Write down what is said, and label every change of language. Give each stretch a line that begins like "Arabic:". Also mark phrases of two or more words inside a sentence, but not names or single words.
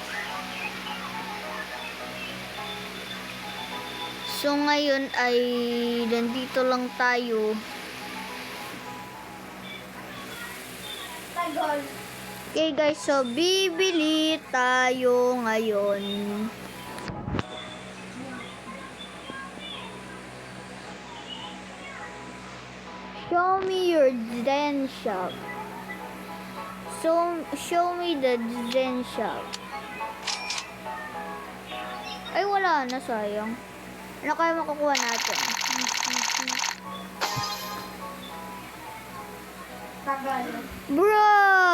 Filipino: So ngayon ay nandito lang tayo. Tagol.
English: Okay guys,
Filipino: so bibili tayo ngayon.
English: Show me your den shop. So, show me the den shop.
Filipino: Ay, wala na, sayang. Ano kaya makukuha natin? Tagal. Bro!